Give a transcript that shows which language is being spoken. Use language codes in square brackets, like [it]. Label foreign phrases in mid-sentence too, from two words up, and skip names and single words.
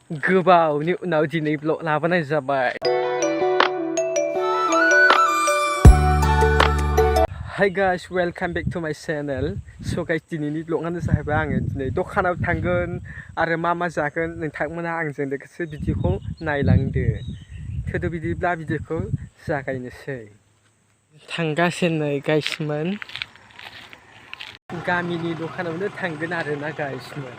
[brx] गोबावनि उनाव दिनै ब्लग लाबोनाय जाबाय। [en] Hi guys, welcome back to my channel. So guys, [brx] दिनैनि ब्लगानो जाहैबाय आङो दिनै दखानाव थांगोन आरो मा जागोन नोंथांमोना आंजों लोगोसे भिडिअखौ नायलांदो। थोदो बिदिब्ला भिडिअखौ जागायनोसै। थांगासिनो गाइसमोन गामिनि दखानावनो थांगोन आरोना गाइसमोन।